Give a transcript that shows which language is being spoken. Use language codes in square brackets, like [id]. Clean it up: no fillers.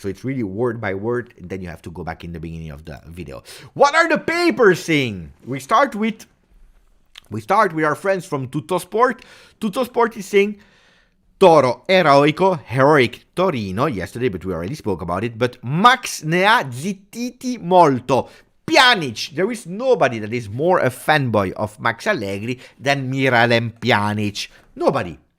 [en] So it's really word by word. And then you have to go back in the beginning of the video. What are the papers saying? We start with our friends from Tuttosport. Tuttosport is saying Toro heroic Torino yesterday, but we already spoke about it. But [it] Max ne ha zittiti molto. [en] Pjanic, there is nobody that is more a fanboy of Max Allegri than Miralem Pjanic. Nobody.